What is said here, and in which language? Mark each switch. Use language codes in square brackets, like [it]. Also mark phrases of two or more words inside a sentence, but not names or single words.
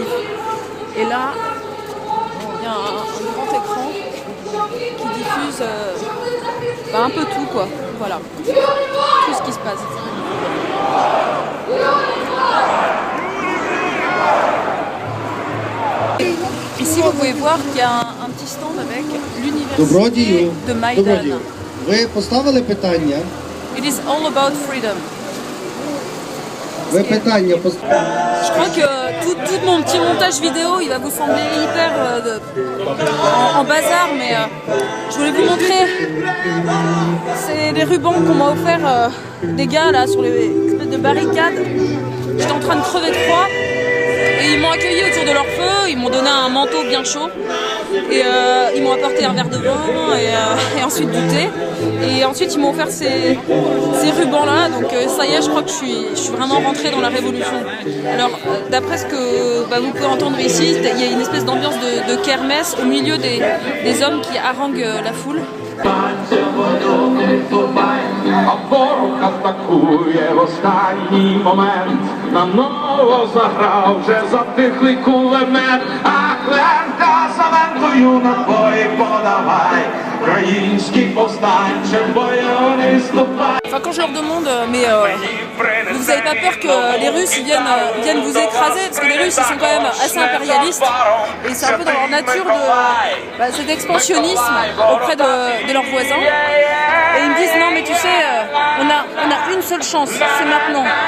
[fr] Et là, il y a un grand écran qui diffuse un peu tout, quoi. Voilà, tout ce qui se passe. Ici, vous pouvez voir qu'il y a un petit stand avec l'université de Maïdan. [uk] Ви поставили питання? [en] It is all about freedom. [uk] Ви питання [fr] Je crois que tout mon petit montage vidéo, il va vous sembler hyper en bazar, mais je voulais vous montrer. C'est les rubans qu'on m'a offert des gars là sur les espèces de barricades. J'étais en train de crever de froid. Et ils m'ont accueilli autour de leur feu, ils m'ont donné un manteau bien chaud et ils m'ont apporté un verre de vin et ensuite du thé. Et ensuite ils m'ont offert ces rubans-là, donc ça y est, je crois que je suis vraiment rentrée dans la révolution. Alors d'après ce que vous pouvez entendre ici, il y a une espèce d'ambiance de kermesse au milieu des hommes qui haranguent la foule. [uk] А ворог атакує в останній момент. Наново заграв вже затихлий кулемет. Ах, лента за лентою набої подавай. Український повстанче в бою не ступай. [fr] Enfin, quand je leur demande, mais vous n'avez pas peur que les Russes viennent vous écraser, parce que les Russes ils sont quand même assez impérialistes et c'est un peu dans leur nature cet expansionnisme auprès de leurs voisins. Et ils me disent non mais tu sais, on a une seule chance, c'est maintenant.